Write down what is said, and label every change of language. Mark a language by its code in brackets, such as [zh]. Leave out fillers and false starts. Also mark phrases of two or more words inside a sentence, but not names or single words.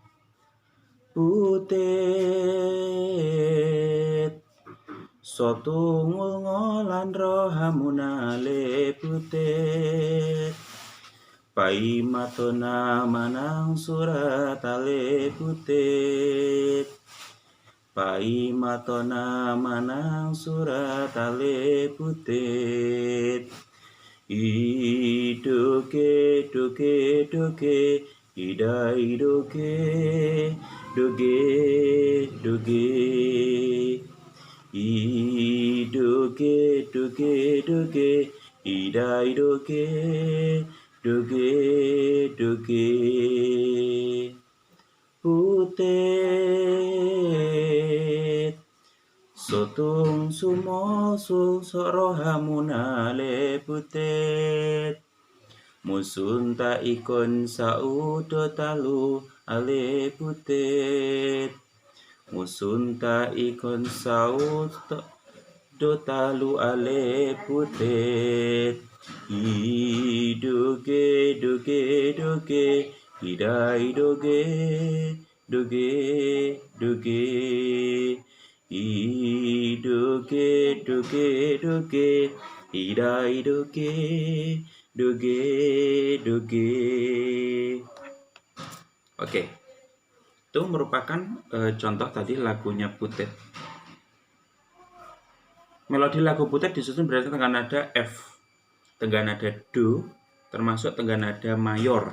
[bbc] Butet sotungul ngolan rohamuna le butet. Pai matona manang surat ale butet. Pai matona manang surat ale butet. Idoge doge doge idai doge doge doge. Idoge doge doge idai doge doge doge. Butet sotung sumo sorohamuna le butet. Musunta ikon saudo talu ale butet. Musunta ikon saudo talu ale butet. Idoge doge doge idai doge doge doge. Idoge doge doge idai doge doge doge. [id] Oke, itu merupakan contoh tadi lagunya Butet. Melodi lagu Butet disusun berdasarkan nada F, tengah nada Do, termasuk tengah nada mayor.